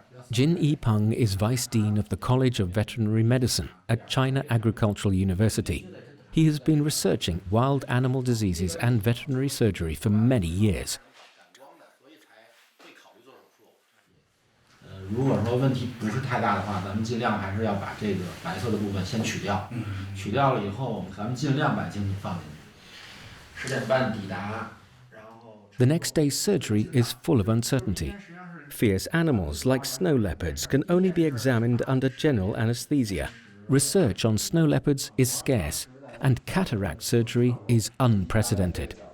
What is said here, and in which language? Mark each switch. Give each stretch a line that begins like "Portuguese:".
English: Jin Yipeng is Vice Dean of the College of Veterinary Medicine at China Agricultural University. He has been researching wild animal diseases and veterinary surgery for many years.
Chinese: 如果说问题不是太大的话，咱们尽量还是要把这个白色的部分先取掉。取掉了以后，咱们尽量把精体放进去。10点半抵达，然后。
English: The next day's surgery is full of uncertainty. Fierce animals like snow leopards can only be examined under general anesthesia. Research on snow leopards is scarce, and cataract surgery is unprecedented.